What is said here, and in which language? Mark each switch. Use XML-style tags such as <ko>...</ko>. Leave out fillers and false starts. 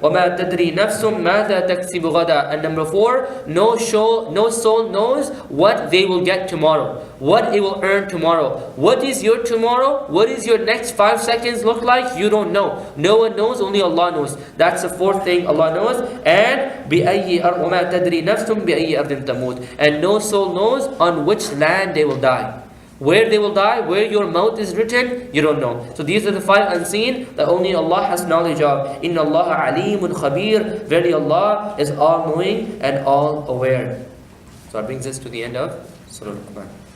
<ar>وَمَا تَدْرِي نَفْسٌ مَاذَا تَكْسِبُ غَدًا.</ar> <en>And number 4, no soul knows what they will get tomorrow, what it will earn tomorrow. What is your tomorrow? What is your next 5 seconds look like? You don't know. No one knows, only Allah knows. That's the 4th thing Allah knows.</en> <ar>And وَمَا تَدْرِي نَفْسٌ بِأَيِّ أَرْضٍ تَمُوتُ.</ar> <en>And no soul knows on which land they will die. Where they will die, where your mouth is written, you don't know. So these are the 5 unseen that only Allah has knowledge of.</en> <ar>Inna Allah alimun khabir.</ar> <en>Verily Allah is all-knowing and all-aware. So that brings us to the end of Surah Luqman.</en>